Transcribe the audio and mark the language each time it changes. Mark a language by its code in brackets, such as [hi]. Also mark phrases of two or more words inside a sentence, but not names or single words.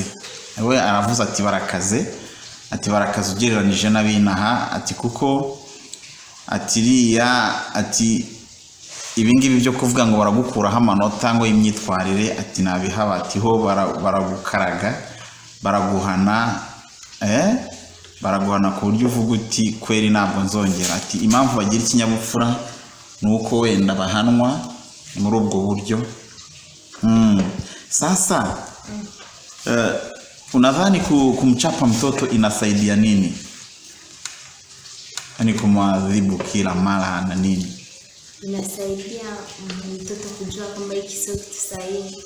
[rw] We aravuze ati barakaze ugereranije nabinaha ati kuko ati ibingibi byo kuvuga ngo baragukuraho amanota ngo imyitwarire ati nabihaba ati ho baragukaraga baraguhana ku buryo uvuga uti kweri ntabwo nzongera ati impamvu bagira ikinyabupfura nuko wenda bahanwa muri ubwo buryo. [sw] Sasa unadhani kumchapa mtoto inasaidia nini? Yaani kumwadhibu kila mara na nini? Inasaidia mtoto kujua kwamba hiki sio kitu sahihi.